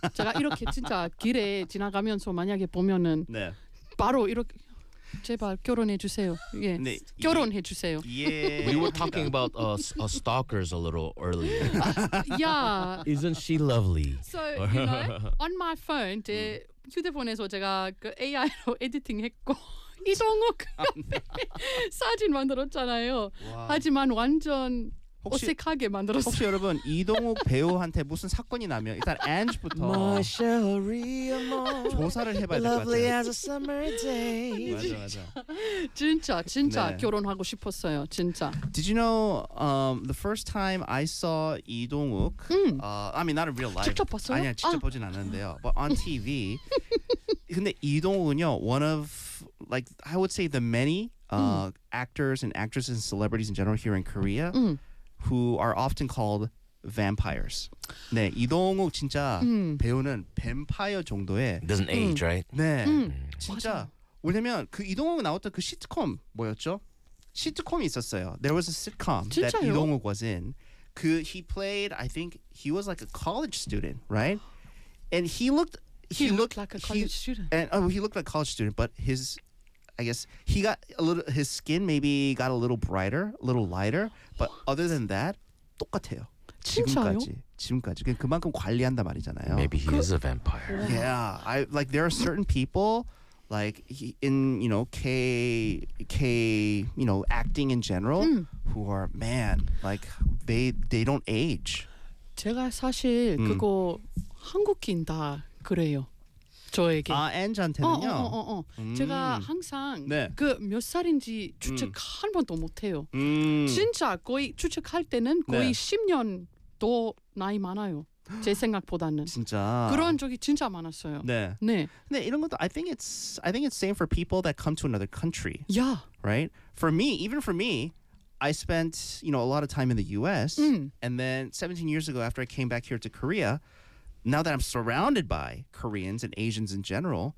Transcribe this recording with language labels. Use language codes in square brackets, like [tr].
[ko] 제가 이렇게 진짜 길에 지나가면서 만약에 보면은 네. 바로 이렇게 제발 결혼해 주세요. 예. 네, 결혼해 주세요. 예. [en] We were talking about stalkers a little earlier. Yeah. Isn't she lovely? So, you know, on my phone, [ko] 제 휴대폰에서 제가 그 AI로 에디팅 했고 이동욱 사진 만들었잖아요. 와. 하지만 완전 어색하게 만들었어요. 혹시 여러분 이동욱 배우한테 무슨 사건이 나면 일단 앤지부터 조사를 해봐야 될 것 같아요. [en] Lovely as a summer day. [ko] 맞아. 진짜 네. 결혼하고 싶었어요. 진짜. [en] Did you know the first time I saw 이동욱 I mean not in real life. [ko] 직접 봤어요? 아니야 직접 보진 않았는데요. [en] But on TV. [ko] 근데 이동욱은요. [en] One of like I would say the many actors and actresses and celebrities in general here in Korea. Who are often called vampires. [ko] 네, 이동욱 진짜 배우는 뱀파이어 정도의 [en] Doesn't age, right? [ko] 네, 진짜. 왜냐면 그 이동욱 나왔던 그 시트콤 뭐였죠? 시트콤이 있었어요. [en] There was a sitcom [ko] 진짜요? [en] that 이동욱 was in. 그 he played, I think, he was like a college student, right? And he looked like a college student, but his... I guess he got a little, his skin maybe got a little brighter, a little lighter, but other than that, [ko] 똑같아요. 진짜요? 지금까지. 그만큼 관리한다 말이잖아요. [en] Maybe he is a vampire. Yeah. I like there are certain people like in, you know, K, you know, acting in general who are, man, like they don't age. [ko] 제가 사실 그거 한국인 다 그래요. 저에게 아 엔지한테는요. 제가 항상 네. 그 몇 살인지 추측 한 번도 못해요. 진짜 거의 추측할 때는 거의 10년 더 나이 많아요. 제 생각보다는 진짜 그런 적이 진짜 많았어요. 네. 네. 근데 이런 것도 [en] I think it's same for people that come to another country. Yeah. Right? For me, even for me, I spent you know a lot of time in the U.S. And then 17 years ago, after I came back here to Korea. Now that I'm surrounded by Koreans and Asians in general,